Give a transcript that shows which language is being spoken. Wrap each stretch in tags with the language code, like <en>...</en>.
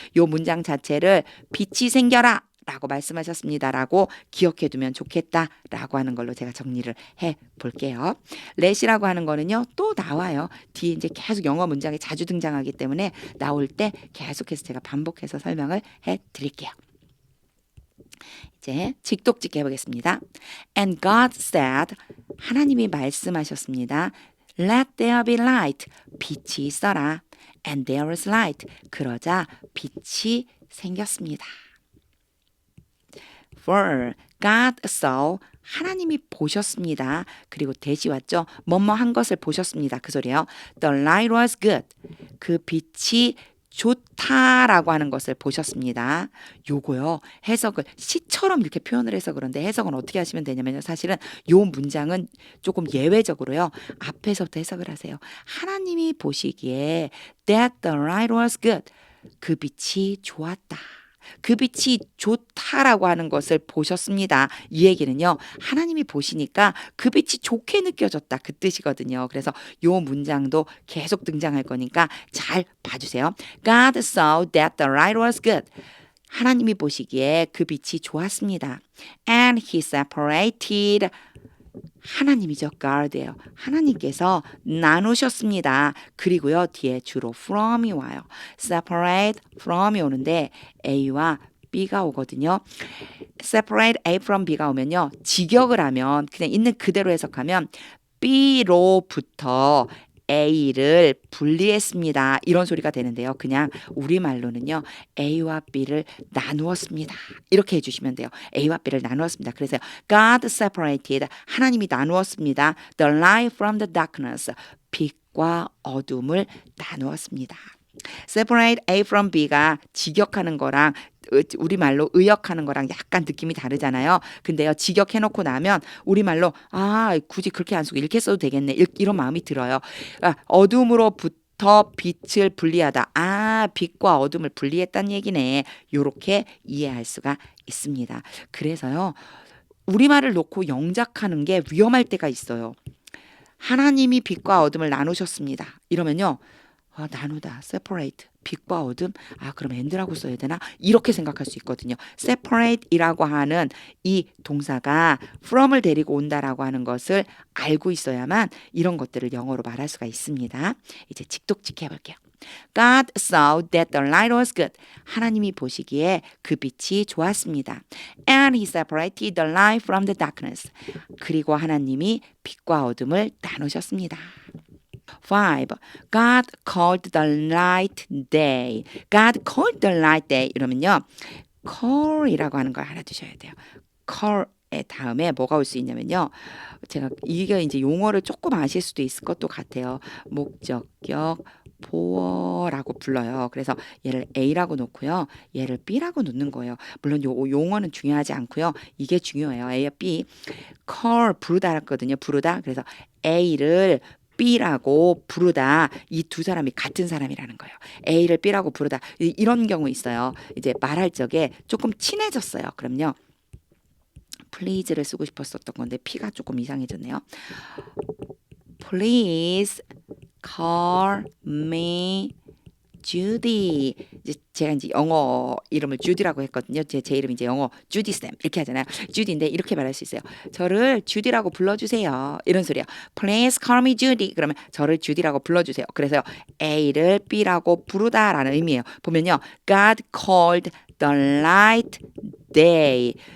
<ko>요 문장 자체를 빛이 생겨라 라고 말씀하셨습니다라고 기억해 두면 좋겠다라고 하는 걸로 제가 정리를 해 볼게요. let이라고 하는 거는요 또 나와요. 뒤에 이제 계속 영어 문장이 자주 등장하기 때문에 나올 때 계속해서 제가 반복해서 설명을 해 드릴게요. 이제 직독짓기 해보겠습니다.</ko> <en>And God said,</en> <ko>하나님이 말씀하셨습니다.</ko> <en>Let there be light.</en> <ko>빛이 있어라.</ko> <en>And there was light.</en> <ko>그러자 빛이 생겼습니다.</ko> <en>For God saw,</en> <ko>하나님이 보셨습니다. 그리고 대시 왔죠. 뭐뭐 한 것을 보셨습니다. 그 소리예요.</ko> <en>The light was good.</en> <ko>그 빛이 좋다라고 하는 것을 보셨습니다. 요거요. 해석을 시처럼 이렇게 표현을 해서 그런데 해석은 어떻게 하시면 되냐면요. 사실은 요 문장은 조금 예외적으로요. 앞에서부터 해석을 하세요. 하나님이 보시기에</ko> <en>that the light was good.</en> <ko>그 빛이 좋았다. 그 빛이 좋다라고 하는 것을 보셨습니다. 이 얘기는요. 하나님이 보시니까 그 빛이 좋게 느껴졌다. 그 뜻이거든요. 그래서 요 문장도 계속 등장할 거니까 잘 봐주세요.</ko> <en>God saw that the light was good.</en> <ko>하나님이 보시기에 그 빛이 좋았습니다.</ko> <en>And he separated</en> <ko>하나님이죠. God예요. 하나님께서 나누셨습니다. 그리고요. 뒤에 주로 from이 와요. separate from이 오는데 A와 B가 오거든요. separate A from B가 오면요. 직역을 하면 그냥 있는 그대로 해석하면 B로부터 A를 분리했습니다. 이런 소리가 되는데요. 그냥 우리말로는요. A와 B를 나누었습니다. 이렇게 해주시면 돼요. A와 B를 나누었습니다. 그래서</ko> <en>God separated,</en> <ko>하나님이 나누었습니다.</ko> <en>The light from the darkness,</en> <ko>빛과 어둠을 나누었습니다. separate A from B가 직역하는 거랑 우리말로 의역하는 거랑 약간 느낌이 다르잖아요. 근데요, 직역해놓고 나면 우리말로 굳이 그렇게 안 쓰고 이렇게 써도 되겠네. 이런 마음이 들어요. 그러니까 어둠으로부터 빛을 분리하다. 빛과 어둠을 분리했다는 얘기네. 요렇게 이해할 수가 있습니다. 그래서요, 우리말을 놓고 영작하는 게 위험할 때가 있어요. 하나님이 빛과 어둠을 나누셨습니다. 이러면요. 나누다, separate, 빛과 어둠, 그럼 and라고 써야 되나? 이렇게 생각할 수 있거든요. separate이라고 하는 이 동사가 from을 데리고 온다라고 하는 것을 알고 있어야만 이런 것들을 영어로 말할 수가 있습니다. 이제 직독직 해볼게요.</ko> <en>God saw that the light was good.</en> <ko>하나님이 보시기에 그 빛이 좋았습니다.</ko> <en>And he separated the light from the darkness.</en> <ko>그리고 하나님이 빛과 어둠을 나누셨습니다. 5.</ko> <en>God called the light day. God called the light day.</en> <ko>이러면요. call이라고 하는 걸 알아두셔야 돼요. call의 다음에 뭐가 올 수 있냐면요. 제가 이게 이제 용어를 조금 아실 수도 있을 것도 같아요. 목적격 보어라고 불러요. 그래서 얘를 A라고 놓고요. 얘를 B라고 놓는 거예요. 물론 요 용어는 중요하지 않고요. 이게 중요해요. A와 B. call 부르다 했거든요. 부르다. 그래서 A를 B라고 부르다. 이 두 사람이 같은 사람이라는 거예요. A를 B라고 부르다. 이런 경우 있어요. 이제 말할 적에 조금 친해졌어요. 그럼요. please를 쓰고 싶었었던 건데 P가 조금 이상해졌네요.</ko> <en>Please call me Judy.</en> <ko>제가 이제 영어 이름을 주디라고 했거든요. 제 이름이 이제 영어 주디 쌤 이렇게 하잖아요. 주디인데 이렇게 말할 수 있어요. 저를 주디라고 불러주세요. 이런 소리요.</ko> <en>Please call me Judy.</en> <ko>그러면 저를 주디라고 불러주세요. 그래서 A를 B라고 부르다라는 의미예요. 보면요,</ko> <en>God called the light day.</en>